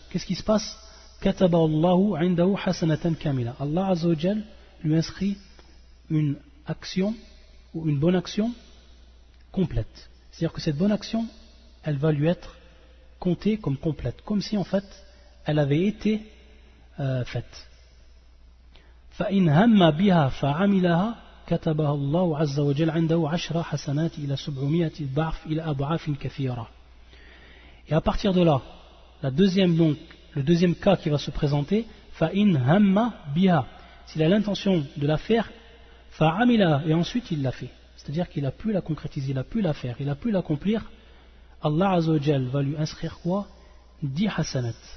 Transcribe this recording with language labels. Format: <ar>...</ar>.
<fr>Qu'est-ce qui se passe?</fr> <ar>كَتَبَ اللَّهُ عِنْدَهُ حَسَنَةً كَامِلَةً.</ar> <fr>Allah Azza wa Jal lui inscrit une action ou une bonne action complète. C'est-à-dire que cette bonne action, elle va lui être comptée comme complète, comme si en fait elle avait été faite.</fr> <ar>فإن هم بها فعملها كتبها الله عز وجل عنده 10 حسنات إلى 700 ضعف إلى أضعاف كثيرة.</ar> <fr>Et à partir de là, le deuxième cas qui va se présenter,</fr> <ar>فإن هم بها,</ar> <fr>s'il a l'intention de la faire,</fr> <ar>فعملها,</ar> <fr>et ensuite il l'a fait. C'est-à-dire qu'il a pu la concrétiser, il a pu la faire, il a pu l'accomplir. Allah Azza wa Jal va lui inscrire quoi? 10 hasanat.</fr>